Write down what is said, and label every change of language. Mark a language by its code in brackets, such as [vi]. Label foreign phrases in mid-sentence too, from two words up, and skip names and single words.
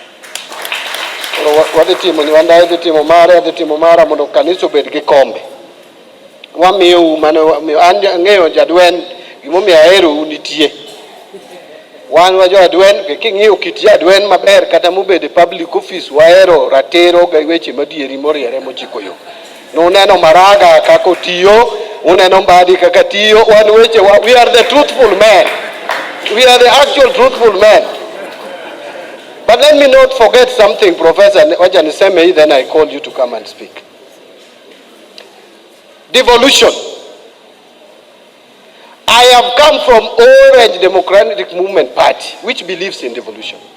[luo] wadhi timo ni Wandayi dhi timo mara mondo kanisa obed gi kombe wamiyo mane ang'eyo jadwen gimomiyo ahero unitie wan wa jadwen king'iyo kit jadwen maber kata mobed [en] public office [luo] wahero ratero ga weche madieri moriere mochiko yo nuneno Maraga kako tiyo uneno Mbadi kaka tiyo wan weche [en] we are the truthful men. We are the actual truthful men. But let me not forget something, Professor Wajaniseme, then I call you to come and speak. Devolution. I have come from Orange Democratic Movement Party, which believes in devolution.